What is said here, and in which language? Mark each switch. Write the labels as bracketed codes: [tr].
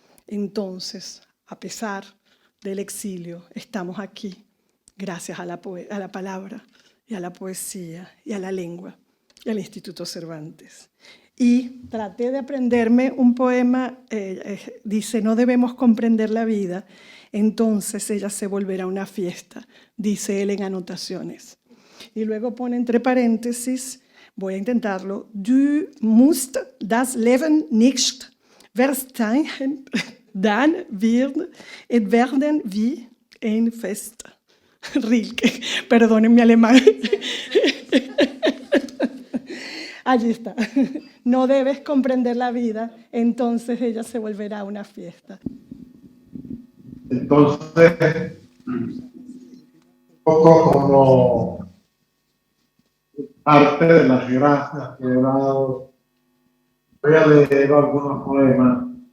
[es] Entonces, a pesar del exilio, estamos aquí, gracias a la palabra y a la poesía y a la lengua y al Instituto Cervantes. Y traté de aprenderme un poema, dice, no debemos comprender la vida, entonces ella se volverá una fiesta, dice él en anotaciones. Y luego pone entre paréntesis, voy a intentarlo, [de] du musst das Leben nicht verstehen, dann wird es werden wie ein Fest. [es] Rilke, perdonen mi alemán. Allí está. No debes comprender la vida, entonces ella se volverá una fiesta. Entonces, un poco como parte de las gracias que he dado, voy a leer algunos poemas.